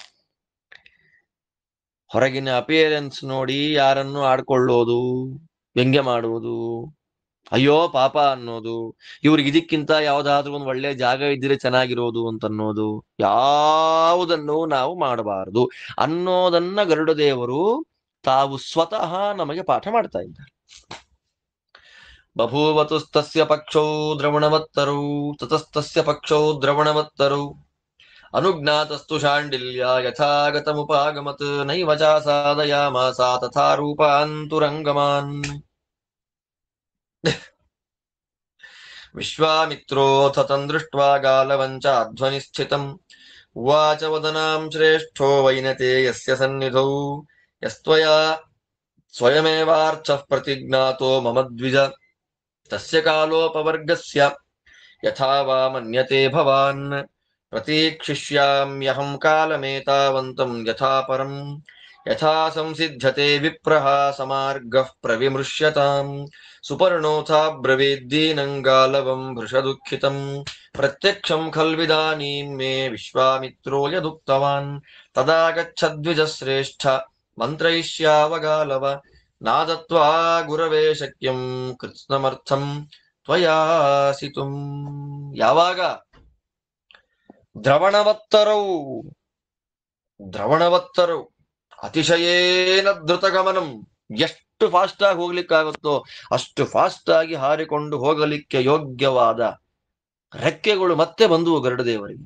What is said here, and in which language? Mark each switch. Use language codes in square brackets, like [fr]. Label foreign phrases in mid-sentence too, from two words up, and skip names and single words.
[kn] ಹೊರಗಿನ ಅಪಿಯರೆನ್ಸ್ ನೋಡಿ ಯಾರನ್ನು ಆಡ್ಕೊಳ್ಳೋದು, ವ್ಯಂಗ್ಯ ಮಾಡುವುದು, ಅಯ್ಯೋ ಪಾಪ ಅನ್ನೋದು, ಇವ್ರಿಗೆ ಇದಕ್ಕಿಂತ ಯಾವ್ದಾದ್ರೂ ಒಂದು ಒಳ್ಳೆ ಜಾಗ ಇದ್ರೆ ಚೆನ್ನಾಗಿರೋದು ಅಂತನ್ನೋದು, ಯಾವುದನ್ನು ನಾವು ಮಾಡಬಾರದು ಅನ್ನೋದನ್ನ ಗರುಡದೇವರು ತಾವು ಸ್ವತಃ ನಮಗೆ ಪಾಠ ಮಾಡ್ತಾ ಇದ್ದಾರೆ. [sa] ಬಭೂವತುಸ್ತಸ್ಯ ಪಕ್ಷೌ ದ್ರವಣವತ್ತರೌ ತತಸ್ತಸ್ಯ ಪಕ್ಷೌ ದ್ರವಣವತ್ತರೌ ಅನುಜ್ಞಾತಸ್ತು ಶಾಂಡಿಲ್ಯ ಯಥಾಗತಮುಪಾಗಮತ್ ನೈವ ಚ ಸಾಧಯಾಮಾಸ ತಥಾ ರೂಪಾಂತುರಂಗಮಾನ್. ವಿಶ್ವಾಮಿತ್ರೋಥ ತಂ ದೃಷ್ಟ್ವಾ ಗಾಲವಂಚಾಧ್ವನಿ ಸ್ಥಿತಂ ಉವಾಚ ವದನಾಂ ಶ್ರೇಷ್ಠೋ ವೈನತೇಯಸ್ಯ ಸನ್ನಿಧೌ ಯಸ್ತ್ವಯಾ ಸ್ವಯಮೇವಾರ್ಥಃ ಪ್ರತಿಜ್ಞಾತೋ ಮಮ ದ್ವಿಜ ತಸ್ಯ ಕಾಲೋಪವರ್ಗಸ್ಯ ಯಥಾ ವಾ ಮನ್ಯತೆ ಭವಾನ್ ಪ್ರತೀಕ್ಷಿಷ್ಯಾಮ್ಯಹಂ ಕಾಲಮೇತಾವಂತಂ ಯಥಾ ಪರಂ ಯಥಾ ಸಂಸಿದ್ಧತೆ ವಿಪ್ರಹ ಸಮಾರ್ಗಃ ಪ್ರವಿಮೃಶ್ಯತಾಂ ಸುಪರ್ಣೋಥಾ ಬ್ರವೀದ್ದೀನಂಗಾಲವಂ ಭೃಷದುಃಖಿತಂ ಪ್ರತ್ಯಕ್ಷಂ ಖಲ್ವಿದಾನೀಂ ಮೇ ವಿಶ್ವಾಮಿತ್ರೋ ಯದುಕ್ತವಾನ್ ತದಾ ಗಚ್ಚದ್ವಿಜಶ್ರೇಷ್ಠ ಮಂತ್ರಯಿಷ್ಯಾವಗಾಲವ ನಾದತ್ವಾ ಗುರವೇ ಶಕ್ಯಂ ಕೃತ್ಸ್ನಮರ್ಥಂ ತ್ವಯಾಸಿತುಂ. [kn] ಯಾವಾಗ ದ್ರವಣವತ್ತರವು [sa] ಅತಿಶಯೇನ ಧೃತಗಮನಂ, [kn] ಎಷ್ಟು ಫಾಸ್ಟ್ ಆಗಿ ಹೋಗ್ಲಿಕ್ಕಾಗುತ್ತೋ ಅಷ್ಟು ಫಾಸ್ಟ್ ಆಗಿ ಹಾರಿಕೊಂಡು ಹೋಗಲಿಕ್ಕೆ ಯೋಗ್ಯವಾದ ರೆಕ್ಕೆಗಳು ಮತ್ತೆ ಬಂದುವು ಗರುಡದೇವರಿಗೆ.